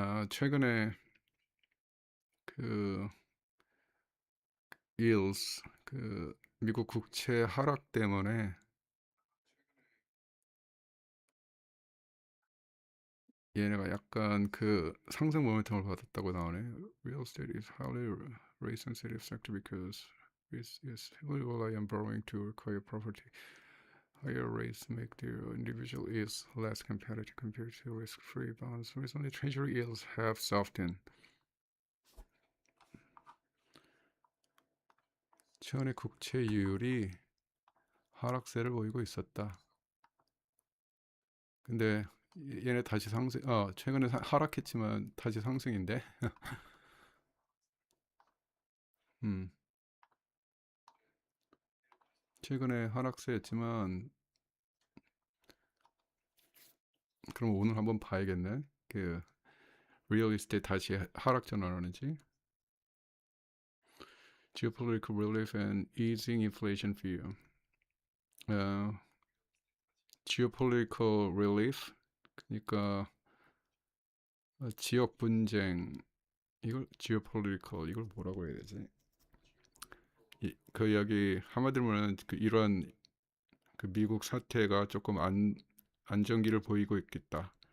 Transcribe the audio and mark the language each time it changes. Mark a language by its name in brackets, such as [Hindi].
[Korean] 최근에 그 yields 그 미국 국채 하락 때문에 얘네가 약간 그 상승 모멘텀을 받았다고 나오네. [English] Real estate is highly rate sensitive sector because it is heavily reliant on borrowing to acquire property. Higher rates make the individual yields less competitive compared to risk-free bonds. Recently, treasury yields have softened. [Korean] 최근에 국채율이 하락세를 보이고 있었다. 근데 얘네 다시 상승, 최근에 하락했지만 다시 상승인데. 음, 최근에 하락세였지만 그럼 오늘 한번 봐야겠네. 그 리얼 이스테이트 다시 하락 전환하는지. [English] Geopolitical relief and easing inflation fear. [Korean] geopolitical relief 그러니까 지역 분쟁 이걸 geopolitical 이걸 뭐라고 해야 되지? 그 여기 한마디로 말하면 그 이런 그 미국 사태가 조금 안정기를 보이고 있겠다.